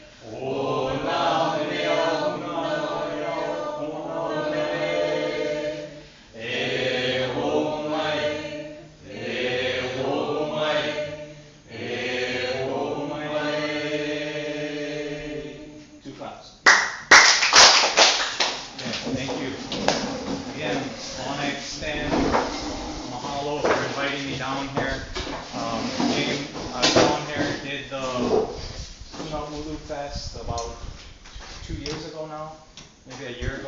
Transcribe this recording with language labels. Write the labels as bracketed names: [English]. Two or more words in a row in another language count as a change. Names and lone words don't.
[Hawaiian] O na mea luna no e au o na mele. E o mai, e o mai, e o mai e. 2 claps. [English] Okay, thank you. Again, I want to extend mahalo for inviting me down here. I was down here, did the Puna Ulu Fest about 2 years ago now, maybe a year ago.